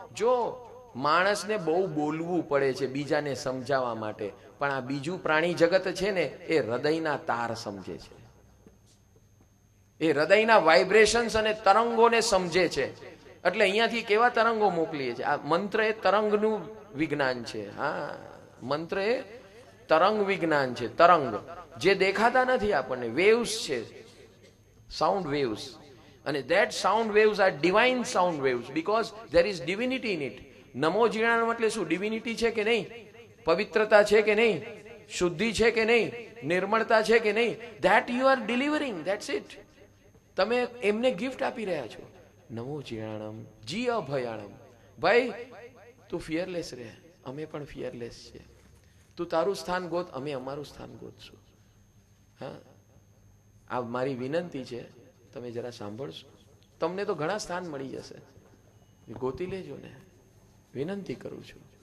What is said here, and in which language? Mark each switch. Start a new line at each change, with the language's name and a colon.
Gujarati: જો માણસને બહુ બોલવું પડે છે બીજાને સમજાવવા માટે, પણ આ બીજું પ્રાણી જગત છે ને એ હૃદયના તાર સમજે છે, એ હૃદયના વાઇબ્રેશન્સ અને તરંગોને સમજે છે. એટલે અહીંયાથી કેવા તરંગો મોકલીએ છીએ. આ મંત્ર એ તરંગનું વિજ્ઞાન છે. હા, મંત્ર એ તરંગ વિજ્ઞાન છે. તરંગ જે દેખાતા નથી આપણને, વેવ્સ છે, સાઉન્ડ વેવ્સ.
English: અને that sound waves are divine sound waves because there is divinity in it.
Gujarati: નમો જીરાણમ એટલે શું? ડિવિનિટી છે કે નહીં? પવિત્રતા છે કે નહીં? શુદ્ધિ છે કે નહીં? નિર્મળતા છે કે નહીં?
English: that you are delivering, that's it.
Gujarati: તમે એમને ગિફ્ટ આપી રહ્યા છો. નમો જીરાણમ જી અભયાણમ. ભાઈ તું ફિયરલેસ રહે, અમે પણ ફિયરલેસ છે. તું તારું સ્થાન ગોત, અમે અમારું સ્થાન ગોતશું. હા, આ મારી વિનંતી છે, તમે જરા સાંભળશો. તમને તો ઘણા સ્થાન મળી જશે, ગોતી લેજો ને, વિનંતી કરું છું.